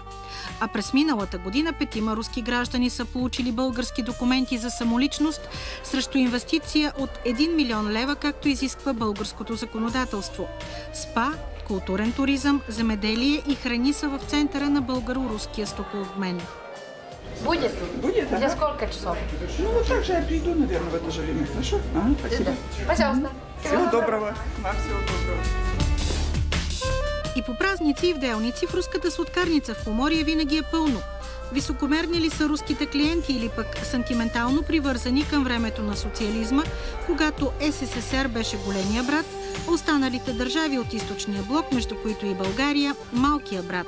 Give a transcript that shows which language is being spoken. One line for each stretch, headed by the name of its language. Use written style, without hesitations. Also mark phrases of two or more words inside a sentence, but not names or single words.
Bulgarian: А през миналата година 5 руски граждани са получили български документи за самоличност срещу инвестиция от 1 милион лева, както изисква българското законодателство. СПА, културен туризъм, земеделие и храни са в центъра на българо-руския стокообмен.
Russian: Будет? Будет, да. За сколько часов? Ну, вот так же я приду, наверное, в это же время. Хорошо? Спасибо. Пожалуйста. Всего доброго. Вам всего доброго.
Bulgarian: И по празници и в делници в руската сладкарница в Поморие винаги е пълно. Високомерни ли са руските клиенти или пък сантиментално привързани към времето на социализма, когато СССР беше големия брат, а останалите държави от източния блок, между които и България, малкия брат?